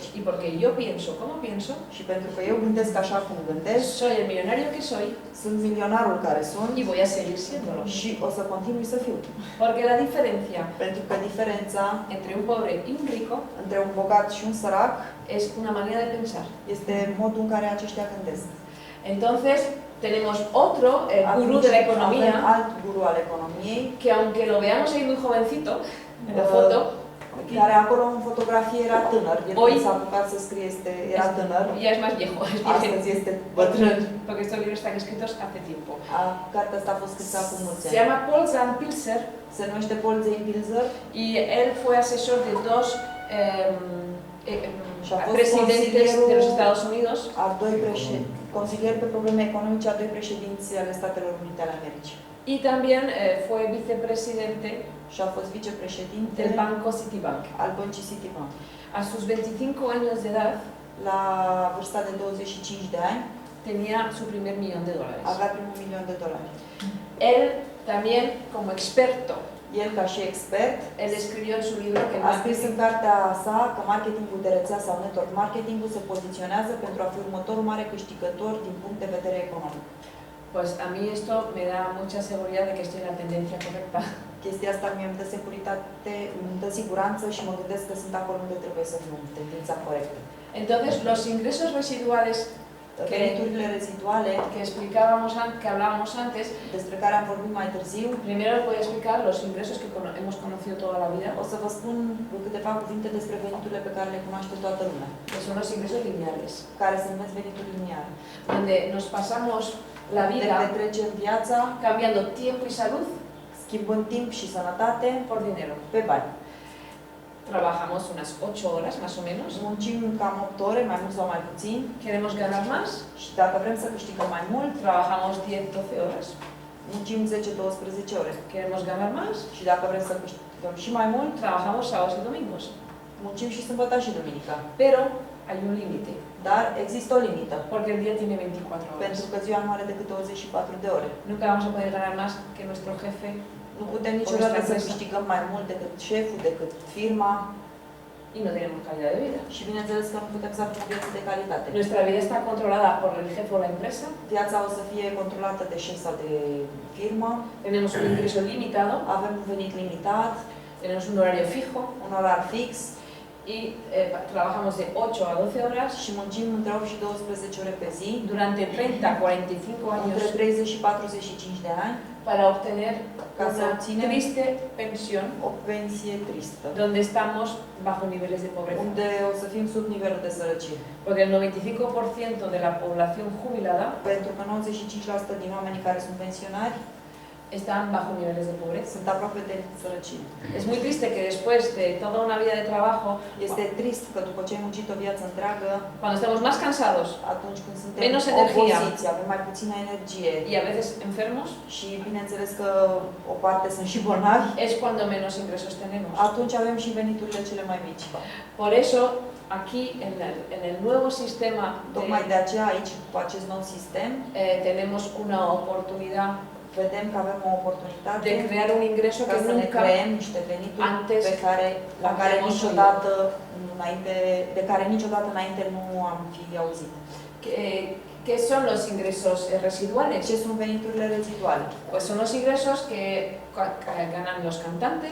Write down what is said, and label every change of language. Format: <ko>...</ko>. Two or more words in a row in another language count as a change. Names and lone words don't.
<es>Y porque yo pienso como pienso,</es> <ro>Și pentru că eu gândesc așa cum gândesc,</ro> <es>soy el millonario que soy</es> <ro>sunt milionarul care sunt</ro> <es>y voy a seguir siéndolo.</es> <ro>și o să continui să fiu.</ro> <es>Porque la diferencia</es> <ro>Pentru că diferența</ro> <es>entre un pobre y un rico</es> <ro>între un bogat și un sărac</ro> <es>es una manera de pensar.</es> <ro>este modul în care aceștia gândesc.</ro> <es>Entonces, tenemos otro, el gurú</es> <ro>Atunci</ro> <es>de la</es> <ro>avem</ro> <es>economía,</es> <ro>alt guru al economiei,</ro> <es>que aunque lo veamos ahí muy jovencito, en la foto,</es> <ro>care acolo în fotografie era tânăr.</ro> <es>El Oi.</es> <ro>când s-a apucat să scrie era tânăr.</ro> <es>ya es más viejo, es viejo,</es> <ro>Astăzi este bătrân.</ro> <es>porque estos libros están escritos hace tiempo.</es> <ro>Cartea asta a fost scrisă acum mulți</ro> <es>Se</es> <ro>ani.</ro> <es>llama Paul Zahnpilzer</es> <ro>Se numește Paul Zeinpilzer</ro> <es>y él fue asesor de dos</es> <ro>Și a fost</ro> <es>presidentes de los Estados Unidos</es> <ro>a doi consilier pe probleme economice a doi președinți ale Statelor Unite ale Americii.</ro> <es>y también fue vicepresidente</es> <ro>Și a fost vicepreședinte</ro> <es>del Banco Citibank.</es> <ro>al băncii Citibank.</ro> <es>A sus 25 años de edad</es> <ro>La vârsta de 25 de ani</ro> <es>tenía su primer $1.000.000.</es> <ro>avea primul $1.000.000.</ro> <es>Él también, como experto,</es> <ro>El, ca și expert,</ro> <es>él escribió en su libro que</es> <ro>a scris în cartea sa că marketingul de rețea sau</ro> <en>network marketingul</en> <ro>se poziționează pentru a fi următorul mare câștigător din punct de vedere economic.</ro> <es>pues a mí esto me da mucha seguridad de que estoy en la tendencia correcta.</es> <ro>Chestia asta mie îmi dă securitate, îmi dă siguranță și mă gândesc că sunt acolo unde trebuie să fiu, în tendința corectă.</ro> <es>Entonces, los ingresos residuales</es> <ro>Veniturile reziduale,</ro> <es>que explicábamos que hablábamos antes,</es> <ro>despre care am vorbit mai târziu,</ro> <es>primero os voy a explicar los ingresos que hemos conocido toda la vida,</es> <ro>o să vă spun câteva cuvinte despre veniturile pe care le cunoaște toată lumea,</ro> <es>que son los ingresos lineales,</es> <ro>care se numesc venituri lineare.</ro> <es>donde nos pasamos la</es> <ro>Ne</ro> <es>vida</es> <ro>petrecem viața</ro> <es>cambiando tiempo y salud</es> <ro>schimbând timp și sănătate</ro> <es>por dinero.</es> <ro>pe bani.</ro> <es>Trabajamos unas 8 horas más o menos,</es> <ro>Muncim cam 8 ore, mai mult sau mai puțin,</ro> <es>queremos ganar más,</es> <ro>și dacă vrem să câștigăm mai mult,</ro> <es>trabajamos 10-12 horas,</es> <ro>muncim 10-12 ore.</ro> <es>queremos ganar más,</es> <ro>Și dacă vrem să câștigăm și mai mult,</ro> <es>trabajamos sábados y domingos.</es> <ro>muncim și sâmbătă și duminica.</ro> <es>Pero hay un límite,</es> <ro>Dar există o limită,</ro> <es>porque el día tiene 24 horas.</es> <ro>pentru că ziua nu are decât 24 de ore.</ro> <es>Nunca vamos a poder ganar más que nuestro jefe</es> <ro>Nu putem niciodată să</ro> <es>empresa.</es> <ro>câștigăm mai mult decât șeful, decât firma</ro> <es>y no tenemos calidad de vida.</es> <ro>și bineînțeles că nu putem să avem o viață de calitate.</ro> <es>Nuestra vida está controlada por el jefe o la empresa,</es> <ro>Viața o să fie controlată de șef sau de firmă,</ro> <es>tenemos un ingreso limitado,</es> <ro>avem un venit limitat,</ro> <es>tenemos un horario fijo</es> <ro>un orar fix</ro> <es>y trabajamos de 8 a 12 horas</es> <ro>și muncim între 8 și 12 ore pe zi,</ro> <es>durante 30-45</es> <ro>între</ro> <es>años</es> <ro>30 și 45 de ani,</ro> <es>para obtener</es> <ro>Ca să</ro> <es>una</es> <ro>obținem</ro> <es>triste pensión</es> <ro>o pensie tristă,</ro> <es>donde estamos bajo niveles de pobreza.</es> <ro>unde o să fim sub nivelul de sărăcie.</ro> <es>Porque el 95% de la población jubilada</es> <ro>Pentru că 95% din oamenii care sunt pensionari</ro> <es>están bajo niveles de pobreza.</es> <ro>sunt aproape de sărăcie.</ro> <es>Es muy triste que después de toda una vida de trabajo,</es> <ro>Este trist că după ce ai muncit o viață întreagă,</ro> <es>cuando estamos más cansados</es> <ro>atunci când suntem</ro> <es>Menos energia.</es> <ro>obosiți, avem mai puțină energie</ro> <es>y a veces enfermos,</es> <ro>și bineînțeles că o parte sunt și bolnavi,</ro> <es>es cuando menos ingresos tenemos.</es> <ro>atunci avem și veniturile cele mai mici.</ro> <es>Por eso, aquí en el nuevo sistema</es> <ro>Tocmai de aceea aici, cu acest nou sistem,</ro> <es>tenemos una oportunidad</es> <ro>vedem că avem o oportunitate</ro> <es>de crear un ingreso</es> <ro>ca</ro> <es>que</es> <ro>să ne</ro> <es>nunca</es> <ro>creăm niște venituri</ro> <es>antes</es> <ro>pe care, la care</ro> <es>habíamos</es> <ro>niciodată înainte, de care niciodată înainte nu am fi auzit.</ro> <es>¿Qué son los ingresos residuales?</es> <ro>Ce sunt veniturile reziduale?</ro> <es>Pues son los ingresos que ganan los cantantes,</es>